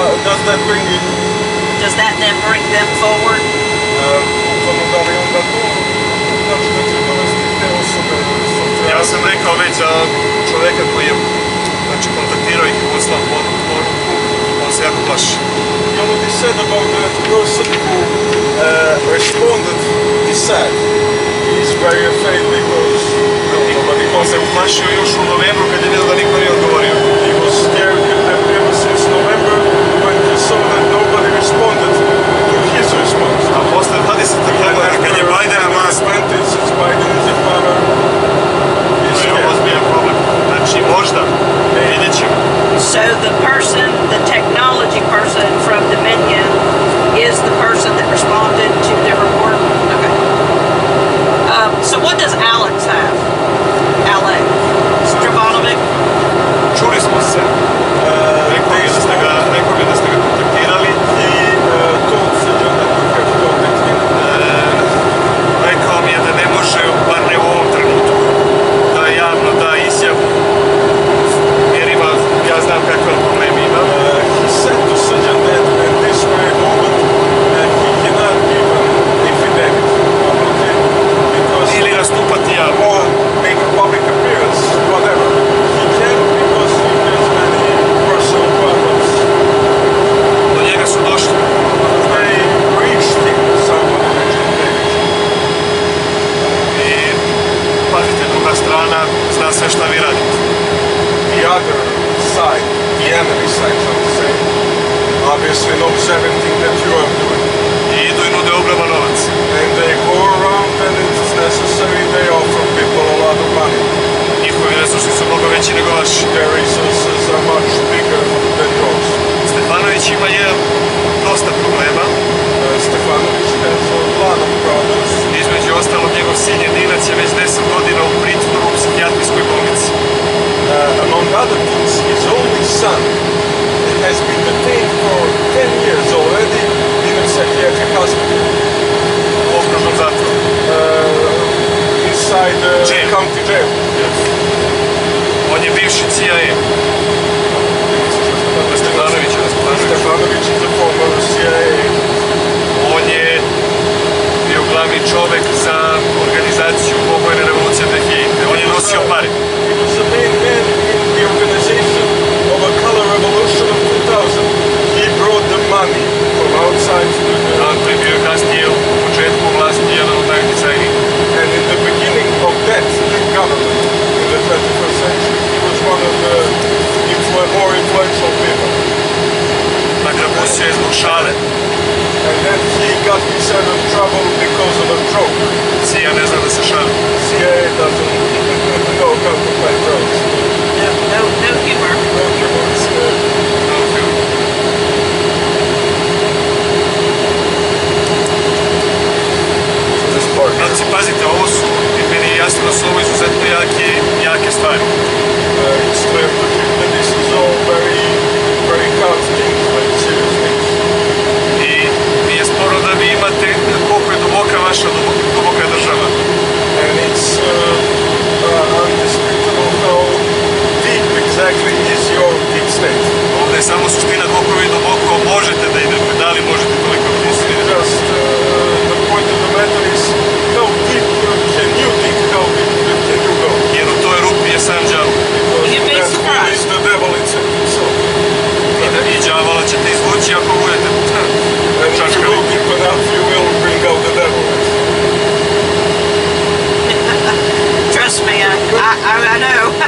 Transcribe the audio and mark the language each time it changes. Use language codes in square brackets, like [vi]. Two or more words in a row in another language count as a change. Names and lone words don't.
[en] does that bring you? Does that then bring them forward? [sr] Bukvalno da li onda to znači da će dovesti te osobe Ja sam rekao već za čoveka koji je kontaktirao ih i poslao poruku, on se jako plaši. [en] You know what he said about the person who responded, he said he's very afraid because nobody [sr] On se uplašio još u novembru kad je vidio da niko nije odgovorio. [en] He was scared ever since November when he saw that nobody responded to his response. [sr] A posle 20. februara kad je Biden vlast, [en] since Biden is in power, he's [sr] to je [en] scared. [sr] ozbiljan problem. Znači možda, vidjet ćemo. [en] So the person, the technology person from Dominion is the person that responded to the report? Okay. So what does Alex have? Alex Stravanovic? [sr] Čuli smo se. Rekao bi da ste ga kontaktirali. [en] He told Srđan that you have contacted him. [sr] Rekao mi je da ne može, bar ne u ovom trenutku, da javno da izjavu, jer ima, ja znam kakve problemi ima. [en] He said to Srđan that at this very moment he cannot give an affidavit publicly because [sr] Ili nastupati javno. [en] or make a public appearance, whatever. He can't because he has many personal problems. [sr] Do njega su došli. [en] They reached him, somebody reached him. [sr] I pazite, druga strana zna sve šta vi radite. [en] The other side, the enemy side, so to say, obviously knows everything that you are doing. [sr] I idu i nude ogroman novac. [en] And they go around and it's necessary, they offer people a lot of money. [sr] Njihovi resursi su mnogo veći nego vaši. [en] Their resources are much bigger than yours. [sr] Stefanović ima dosta problema. [en] Stefanović has a lot of problems. [sr] Između ostalog, njegov sin jedinac je već 10 godina u pritvoru u psihijatrijskoj bolnici. [en] Among other things, his only son has been detained for 10 years already in a psychiatric hospital. [sr] U okružnom zatvoru. [en] Inside the Jail. county jail. [sr] On je bivši CIA. Stefanović je [en] Stefanović is the former CIA. [sr] On je bio glavni čovek za organizaciju obojene revolucije 2000. On je nosio pare. [en] He was the main man in the organization of a color revolution of 2000. He brought the money from outside to the... [sr] Tako je bio kasnije u početku vlasti jedan od najutjecajnijih. [en] And in the beginning of that government, in the 21st century, he was one of the more influential people. [sr] Dakle, pustio je zbog šale. [en] And then he got himself in trouble because of a joke. [sr] CIA ne zna da se šali. [en] CIA doesn't know how to play jokes. No humor. No humors. [sr] Znači, pazite, ovo su, meni je jasno da su ovo izuzetno jake stvari. [en] It's clear to him that this is all very, very hard things, very serious things. [sr] I nije sporo da vi imate koliko je duboka vaša duboka država. [en] And it's undisputable how deep exactly is your deep state. [sr] Ovdje je samo suština koliko vi duboko možete da idete, da li možete toliko da idete. [en] Just the point of the matter is how deep can you think, how deep can you go? [sr] Jer u toj rupi je sam đavo. [en] You'd be Because that surprised. is the devil himself. [sr] I đavola ćete izvući ako budete [en] And if you [sr] čačkali. [en] go deep enough, you will bring out the devil. Trust me, I know.